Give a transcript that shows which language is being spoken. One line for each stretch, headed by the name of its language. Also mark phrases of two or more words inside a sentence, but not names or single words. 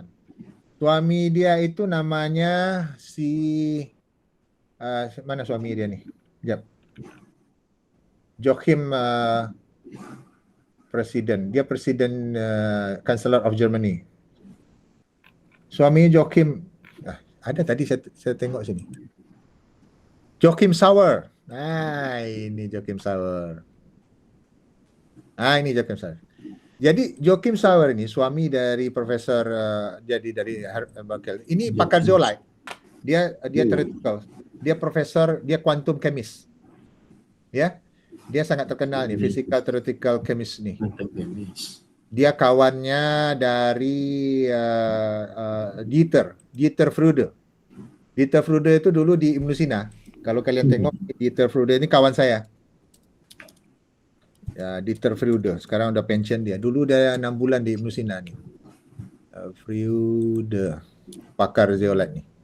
Malay: Suami dia itu namanya mana suami dia ni? Sekejap. Joachim presiden. Dia presiden
English: Chancellor of Germany.
Malay: Suami Joachim ada tadi saya tengok sini. Joachim Sauer. Ini Joachim Sauer. Ini Joachim Sauer. Jadi Joachim Sauer ini suami dari profesor jadi dari Merkel. Ini pakar zeolite. Dia theoretical. Dia profesor, dia
English: quantum chemist.
Malay: Ya. Dia sangat terkenal nih,
English: physical theoretical chemist
Malay: nih. Dia kawannya dari Dieter Fröde. Dieter Fröde itu dulu di Ibn Sina Kalau kalian tengok Dieter Freude ini kawan saya. Ya, Dieter Freude. Sekarang udah pensiun dia. Dulu dia 6 bulan di Ibnu Sina nih. Freude. Pakar zeolite nih.